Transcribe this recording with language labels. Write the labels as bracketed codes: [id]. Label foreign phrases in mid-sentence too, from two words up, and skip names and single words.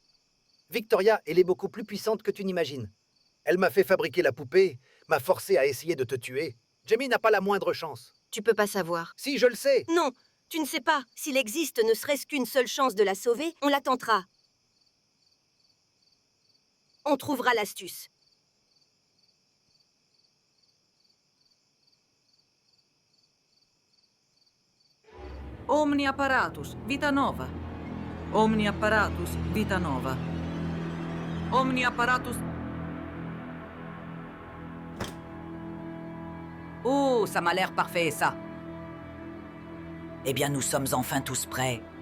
[fr] Victoria, elle est beaucoup plus puissante que tu n'imagines. Elle m'a fait fabriquer la poupée, m'a forcé à essayer de te tuer. Jamie n'a pas la moindre chance. Tu peux pas savoir. Si, je le sais. Non, tu ne sais pas. S'il existe ne serait-ce qu'une seule chance de la sauver, on la tentera. On trouvera l'astuce. [la] Omni apparatus vita nova. Omni apparatus vita nova. Omni apparatus... [fr] Oh, ça m'a l'air parfait, ça. Eh bien, nous sommes enfin tous prêts.